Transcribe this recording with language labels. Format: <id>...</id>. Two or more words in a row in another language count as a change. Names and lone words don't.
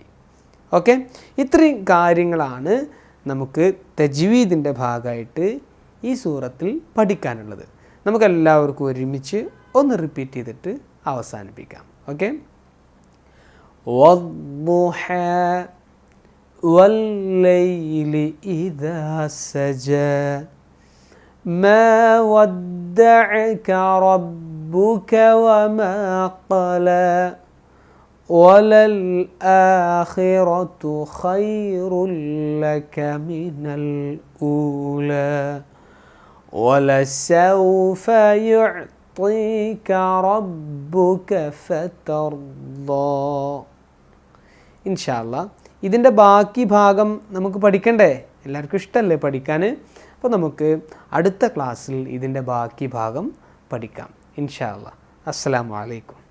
<ml>ഓക്കെ, ഇത്രയും കാര്യങ്ങളാണ് നമുക്ക് തജ്വീദിൻ്റെ ഭാഗമായിട്ട് ഈ സൂറത്തിൽ പഠിക്കാനുള്ളത്. നമുക്കെല്ലാവർക്കും ഒരുമിച്ച് ഒന്ന് റിപ്പീറ്റ് ചെയ്തിട്ട് അവസാനിപ്പിക്കാം. ഓക്കെ.</ml> <ar>വദ്ദുഹാ والليل إذا سجى ما ودعك ربك وما قلى وللآخرة خير لك من الأولى ولسوف يعطيك ربك فترضى. إن شاء الله</ar> <ml>ഇതിൻ്റെ ബാക്കി ഭാഗം നമുക്ക് പഠിക്കണ്ടേ? എല്ലാവർക്കും ഇഷ്ടമല്ലേ പഠിക്കാൻ? അപ്പോൾ നമുക്ക് അടുത്ത ക്ലാസ്സിൽ ഇതിൻ്റെ ബാക്കി ഭാഗം പഠിക്കാം</ml> <ar>إن شاء الله. السلام عليكم.</ar>